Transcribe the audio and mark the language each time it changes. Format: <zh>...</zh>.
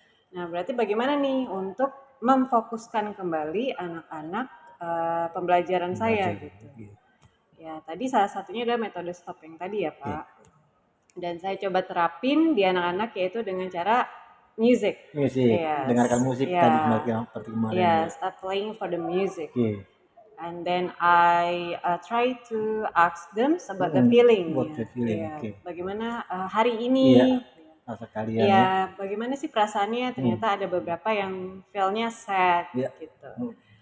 <id>Nah, berarti bagaimana nih untuk memfokuskan kembali anak-anak pembelajaran saya gitu. Ya, tadi salah satunya adalah metode stop yang tadi ya, Pak. Dan saya coba terapin di anak-anak yaitu dengan cara music.</id> <en>Yes.</en> <id>Dengarkan musik tadi kemarin.</id> <en>Yes, playing for the music. And then I try to ask them about the feeling. What the feeling?</en> <id>Bagaimana hari ini? Rasa kalian ya, bagaimana sih perasaannya? Ternyata ada beberapa yang feel-nya sad gitu.</id>